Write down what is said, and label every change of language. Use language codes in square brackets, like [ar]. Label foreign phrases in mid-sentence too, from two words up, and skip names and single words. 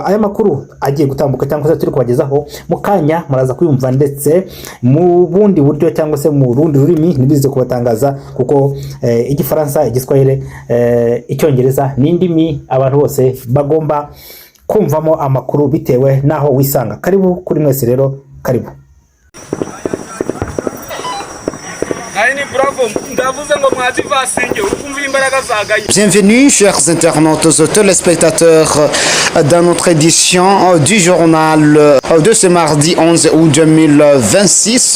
[rw] Aya makuru agiye gutambuka cyangwa se turi kubagezaho mu kanya muraza kuyumva, ndetse mu bundi buryo cyangwa se mu rundi rurimi nibize kubatangaza, kuko igifaransa, igiswahili, icyongereza ni indimi abantu bose bagomba kumvamo amakuru bitewe naho wisanga. Karibu kuri mwese rero, karibu. [fr] Bienvenue chers internautes et téléspectateurs dans notre édition du journal de ce mardi 11 août 2026.